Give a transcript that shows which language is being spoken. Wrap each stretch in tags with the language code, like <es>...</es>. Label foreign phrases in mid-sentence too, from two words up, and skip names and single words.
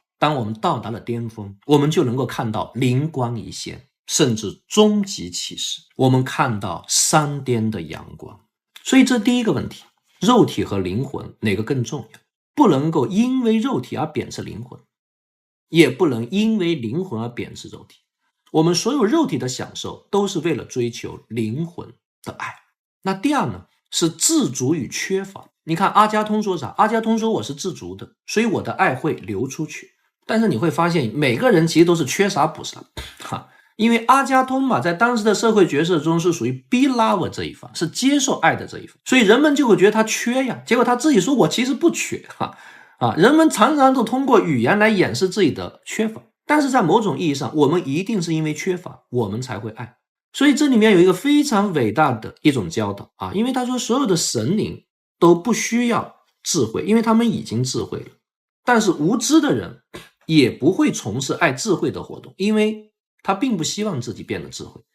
<zh>當我們到達了巔峰，我們就能夠看到靈光一現，甚至終極啟示，我們看到山巔的陽光。所以這第一個問題，肉體和靈魂哪個更重要？不能夠因為肉體而貶斥靈魂，也不能因為靈魂而貶斥肉體。我們所有肉體的享受都是為了追求靈魂的愛。那第二呢，是自足与缺乏。你看阿加通說啥？阿加通说我是自足的，所以我的愛会流出去。但是你会发现每個人其實都是缺啥補啥，因為阿加通嘛，在當時的社會角色中是屬於</zh> <en>be lover</en> <zh>這一方，是接受愛的這一方，所以人們就會覺得他缺呀，結果他自己說我其實不缺人們常常都通過語言來掩飾自己的缺乏，但是在某種意義上，我們一定是因為缺乏，我們才會愛。所以這裡面有一個非常偉大的一種教導因為他說所有的神靈都不需要智慧，因為他們已經智慧了，但是無知的人也不會從事愛智慧的活動，因為他並不希望自己變得智慧。</zh>